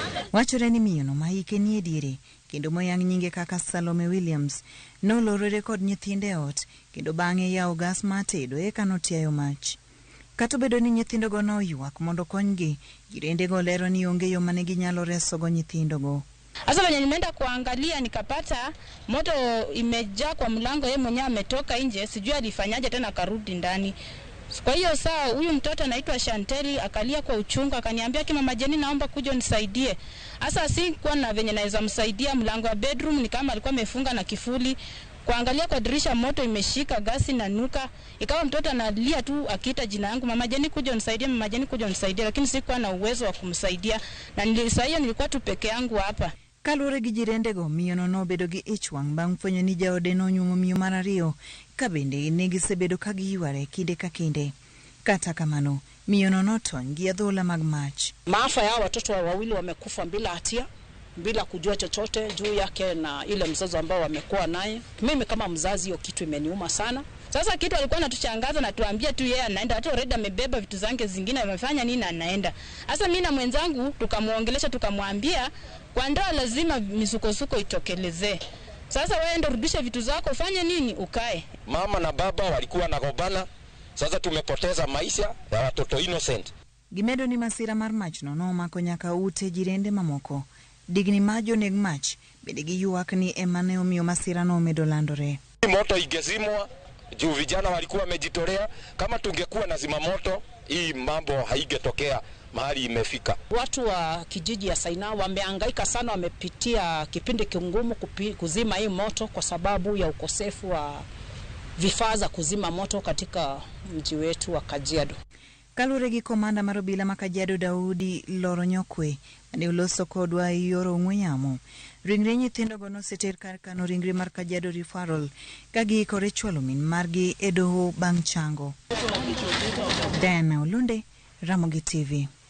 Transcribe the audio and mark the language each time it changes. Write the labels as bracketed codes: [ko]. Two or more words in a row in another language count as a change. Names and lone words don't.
[luo] Wachore ni miyono ma hike ni ediere kendo moyang nyinge kaka Salome Williams nolorore kod nyithinde ot kendo bang'e yawo gas matedo eka notiayo mach. Kata bedo ni nyithindo go noywak mondo konygi, jirende go lero ni onge yo mane ginyalo reso go nyithindo go. [sw] Asa venye nimeenda kuangalia nikapata moto imejaa kwa mlango, yeye mwenyewe ametoka nje, sijui alifanyaje tena karudi ndani. Kwa hiyo saa huyu mtoto anaitwa Shanteli akalia kwa uchungu akaniambia Mama Jeni naomba kuja nisaidie. Asa sikuwa na venye naweza msaidia, mlango wa bedroom ni kama alikuwa amefunga na kifuli. Kuangalia kwa dirisha moto imeshika, gasi na nuka. Ikawa mtoto analia tu akiita jina yangu, Mama Jeni kuja nisaidie, Mama Jeni kuja nisaidie, lakini sikuwa na uwezo wa kumsaidia na nilikuwa tu peke yangu hapa. [luo] Kalure gi jirende go miyono no bedo gi ichwang bang' fwenyo ni jaode no nyumo miyo mar ariyo ka bende ne gisebedo ka giyware kinde ka kinde. Kata kamano miyono notony gi adhola mag mach. [sw] Maafa ya watoto wawili wamekufa bila hatia, bila kujua chochote juu yake na ile mzazi ambao wamekuwa naye. Mimi kama mzazi hiyo kitu imeniuma sana. Sasa kitu alikuwa anatuchangaza na tuambia tu yeye anaenda, hata already amebeba vitu zake zingine, amefanya nini anaenda. Sasa mimi na mwenzangu tukamuongelesha, tukamwambia kwa ndoa lazima misukosuko itokelezee. Sasa wewe ndio rudisha vitu zako, fanye nini ukae. Mama na baba walikuwa nagombana, sasa tumepoteza maisha ya watoto innocent. [luo] Gimedo ni masira mar mach no nomako nyaka ute jirende mamoko. Digni majo neg mach bende giyuak ni emane omiyo masira no medo landore. [sw] Moto igezimwa juu vijana walikuwa wamejitolea. Kama tungekuwa na zimamoto hii mambo haigetokea mahali imefika. Watu wa kijiji ya Saina wamehangaika sana, wamepitia kipindi kingumu kuzima hii moto kwa sababu ya ukosefu wa vifaa za kuzima moto katika mji wetu wa Kajiado. [luo] Kalure gi komanda mar obila ma Kajiado Daudi Loro Nyokwe ne uloso kodwa yoro ong'we yamo. Ringre nyithindo go noseter kar kano ringre mar Kajiado Referral ka giikore chwalo min margi e doho bang' chango. Diana Olunde, Ramogi TV.